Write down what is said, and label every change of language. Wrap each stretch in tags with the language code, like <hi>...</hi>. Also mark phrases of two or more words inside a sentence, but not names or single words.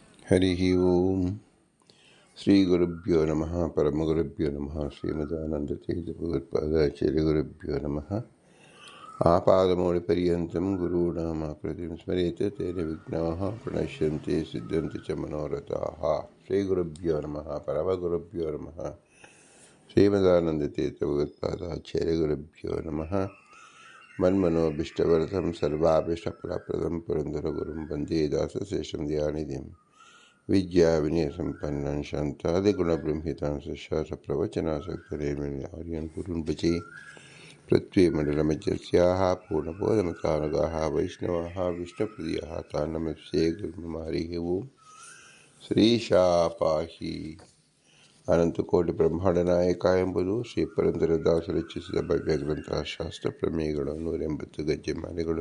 <sa>ಹರಿ ಓಂ ಶ್ರೀ ಗುರುಭ್ಯೋ ನಮಃ ಪರಮಗುರುಭ್ಯೋ ನಮಃ ಶ್ರೀಮದಾನಂದತೀರ್ಥ ಭಗವತ್ಪಾದಾಚಾರ್ಯ ಗುರುಭ್ಯೋ ನಮಃ ಆಪಾದಮೌಳಿಪರ್ಯಂತಂ ಗುರುಣಾಮಾಕೃತಿಂ ಸ್ಮರೇತ್ ತೇನ ವಿಘ್ನಾಃ ಪ್ರಣಶ್ಯಂತೆ ಸಿದ್ಧಂತೆ ಚ ಮನೋರಥಾಃ ಶ್ರೀ ಗುರುಭ್ಯೋ ನಮಃ ಪರಮಗುರುಭ್ಯೋ ನಮಃ ಶ್ರೀಮದಾನಂದತೀರ್ಥ ಭಗವತ್ಪಾದಾಚಾರ್ಯ ಗುರುಭ್ಯೋ ನಮಃ ಮನ್ಮನೋಭೀಷ್ಟವರದಂ ಸರ್ವಾಭೀಷ್ಟಫಲಪ್ರದಂ ಪುರಂದರಗುರುಂ ವಂದೇ ದಾಸಶೇಷಂ ದಯಾನಿಧಿಂ ವಿದ್ಯಾ ವಿನಯ ಸಂಪನ್ನಂ ಶಾಂತಾದಿಗುಣಬ್ರಹ್ಮಿತಾಂ ಸಶಾಸ್ತ್ರಪ್ರವಚನಾಸಕ್ತರೇರ್ಮಣ್ಯಾರ್ಯನ್ ಕುರುನ್ ಭಜೆ ಪೃಥ್ವೀಮಂಡಲಮಧ್ಯಸ್ಯಾಃ ಪೂರ್ಣಬೋಧಮತಾನುಗಾಃ ವೈಷ್ಣವಾಃ ವಿಷ್ಣುಪ್ರಿಯಾಃ ತಾನ್ ನಮಸ್ಯೆ ಗುರುಂ ಹರಿ ಓಂ ಶ್ರೀಶಾ ಪಾಹಿ ಅನಂತಕೋಟಿ ಬ್ರಹ್ಮಾಂಡ ನಾಯಕ</sa> <kn>ಎಂಬುದು ಶ್ರೀ ಪುರಂದರದಾಸ ರಚಿಸಿದ ಭವ್ಯ ಗ್ರಂಥ ಶಾಸ್ತ್ರ ಪ್ರಮೇಯಗಳು 180 ಗಜ್ಜೆ ಮಾಲೆಗಳು.</kn>